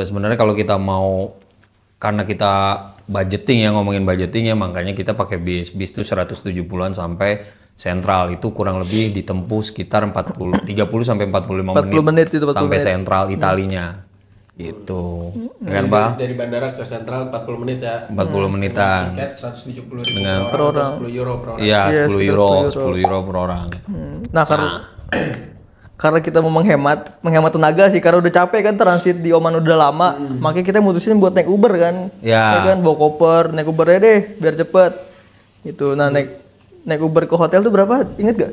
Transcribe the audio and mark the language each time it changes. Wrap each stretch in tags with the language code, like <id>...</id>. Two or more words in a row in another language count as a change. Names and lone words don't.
<id>Sebenarnya kalau kita mau, karena kita budgeting ya, ngomongin budgeting ya, makanya kita pakai bis tuh 170-an sampai Sentral, itu kurang lebih ditempuh sekitar 30 sampai 45 menit itu, 40 sampai menit. Sentral Italinya gitu. Ya kan, Pak? Dari bandara ke Sentral 40 menit ya. 40 menitan. Tiket 170.000 Dengan per orang, 10 euro per orang. Iya, Iya, 10 sekitar euro, 10 10 euro per orang. Nah, karena kita mau menghemat tenaga sih, karena udah capek kan transit di Oman udah lama, makanya kita mutusin buat naik Uber kan. Ya. Ya kan, bawa koper, naik Uber aja deh biar cepet. Itu. Nah, naik Uber ke hotel tuh berapa? Ingat gak?</id>